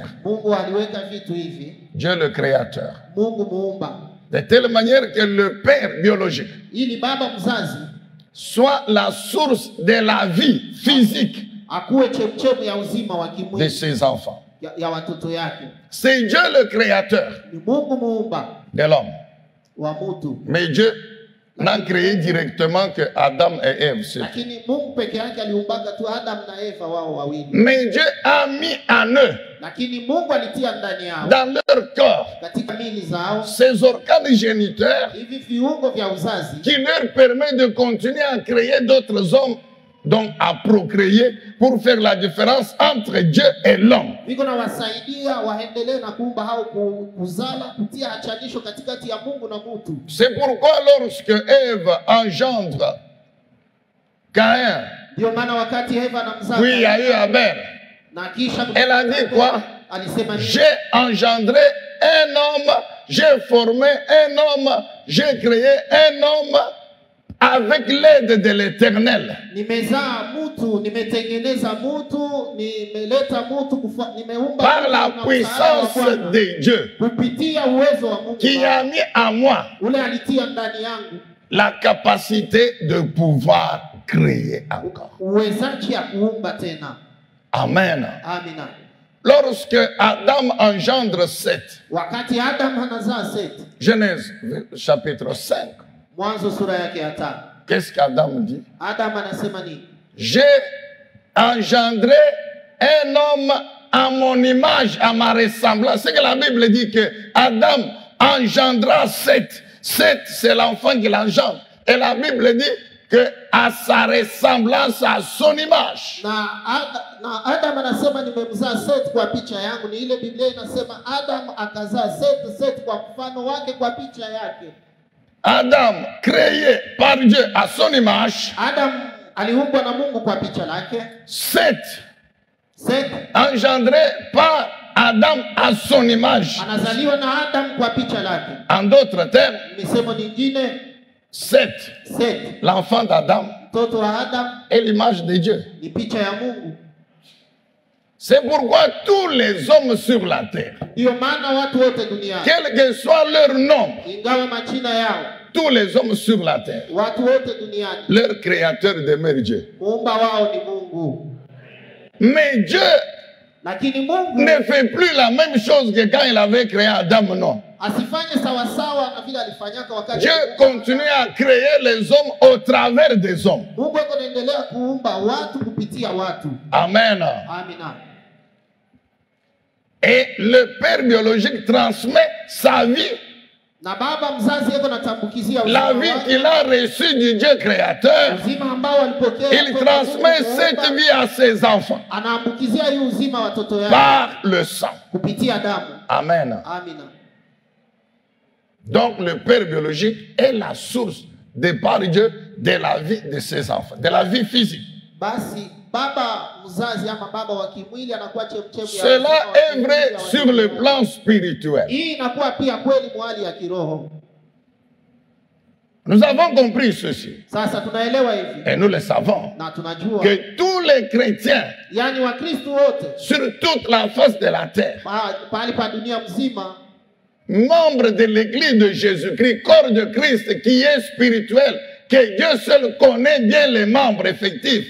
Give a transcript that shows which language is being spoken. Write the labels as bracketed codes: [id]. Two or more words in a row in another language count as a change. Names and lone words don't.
[sw] Mungu aliweka vitu hivi, [fr] Dieu le Créateur, [sw] Mungu muumba, [fr] de telle manière que le Père biologique [sw] ili baba mzazi [fr] soit la source de la vie physique [sw] akuwe chemchemu ya uzima wa [fr] de [sw] kimwili [fr] ses enfants. [sw] ya watoto yake. [fr] C'est Dieu le Créateur [sw] Ni Mungu muumba [fr] de l'homme. [sw] wa mtu, [fr] Mais Dieu n'a créé directement que Adam et Ève. c'est tout. [sw] lakini Mungu peke yake aliumbaka tu Adam na Eva wao wawili, [fr] Mais Dieu a mis en eux, [sw] lakini Mungu alitia ndani yao [fr] dans leur corps, [sw] katika mili zao [fr] ces organes géniteurs [sw] hivi viungo vya uzazi [fr] qui leur permettent de continuer à créer d'autres hommes, donc à procréer, pour faire la différence entre Dieu et l'homme. [sw] viko na wasaidia waendelee na kuumba au kuzala, kutia achanisho katikati ya Mungu na mtu. [fr] C'est pourquoi lorsque Ève engendre Caïn, [sw] Ndio maana wakati Eva anamzaa [fr] puis il y a eu Abel, [sw] na kisha [fr] elle a dit quoi? [sw] alisema nini? [fr] J'ai engendré un homme, j'ai formé un homme, j'ai créé un homme avec l'aide de l'Éternel. [sw] Nimezaa mtu, nimetengeneza mtu, nimeleta mtu, nimeumba [fr] Par [sw] mtu [fr] la [sw] na [fr] puissance [sw] msaada wa Bwana. [fr] de Dieu [sw] Kupitia uwezo wa Mungu [fr] qui a mis en moi [sw] ule alitia ndani yangu [fr] la capacité de pouvoir créer encore. [sw] uwezaji ya kuumba tena. [fr] Amen. [sw] Amina. [fr] Lorsque Adam engendre Seth, [sw] Wakati Adam anazaa Seth, [fr] Genèse chapitre 5, [sw] Mwanzo sura yake ya 5, [fr] qu'est-ce qu'Adam dit? [sw] Adam anasema nini? [fr] J'ai engendré un homme à mon image, à ma ressemblance. C'est que la Bible dit que Adam engendra Seth. Seth, c'est l'enfant qu'il engendre. Et la Bible dit que à sa ressemblance, à son image. [sw] Na Adam anasema nimemzaa Seth kwa picha yangu. Ni ile Biblia inasema Adam akazaa Seth, Seth kwa mfano wake, kwa picha yake. [fr] Adam, créé par Dieu à son image. [sw] Adam aliumbwa na Mungu kwa picha lake. [fr] Seth, [sw] Seth [fr] engendré par Adam à son image. [sw] anazaliwa na Adam kwa picha lake. [fr] En d'autres termes, [sw] Misemo nyingine, [fr] Seth, [sw] Seth, [fr] l'enfant d'Adam, [sw] mtoto wa Adam, [fr] est l'image de Dieu. [sw] ni picha ya Mungu. [fr] C'est pourquoi tous les hommes sur la terre, [sw] Ndio maana watu wote duniani, [fr] quel que soit leur nom, [sw] ingawa majina yao, [fr] tous les hommes sur la terre, [sw] watu wote duniani, [fr] leur créateur demeure Dieu. [sw] muumba wao ni Mungu. [fr] Mais Dieu [sw] Lakini Mungu [fr] ne fait plus la même chose que quand il avait créé Adam, non. [sw] asifanye sawasawa na vile alifanyaka wakati [fr] Dieu continue à créer les hommes au travers des hommes. [sw] Mungu anaendelea kuumba watu kupitia watu. [fr] Amen. [sw] Amina. [fr] Et le père biologique transmet sa vie, [sw] Na baba mzazi yako natambukizia [fr] la vie qu'il a reçue du Dieu créateur. [sw] uzima ambao alipokea. [fr] Il transmet cette vie à ses enfants [sw] Anaambukizia hii uzima watoto yake [fr] par le sang. [sw] kupitia damu. [fr] Amen. [sw] Amina. [fr] Donc le père biologique est la source de par Dieu de la vie de ses enfants, de la vie physique. [sw] Basi baba mzazi ama baba wa kimwili anakuwa chemchemi ya [fr] Cela [sw] uzima wa [fr] est [sw] kimwili [fr] vrai [sw] ya [fr] sur [sw] watoto [fr] le [sw] yake. [fr] plan spirituel. [sw] Hii inakuwa pia kweli mwali ya kiroho. [fr] Nous avons compris ceci [sw] Sasa tunaelewa hivi [fr] et nous le savons [sw] na tunajua [fr] que tous les chrétiens [sw] yani Wakristo wote [fr] sur toute la face de la terre, [sw] pahali pa dunia mzima, [fr] membres de l'église de Jésus-Christ, corps de Christ qui est spirituel, que Dieu seul connaît bien les membres effectifs.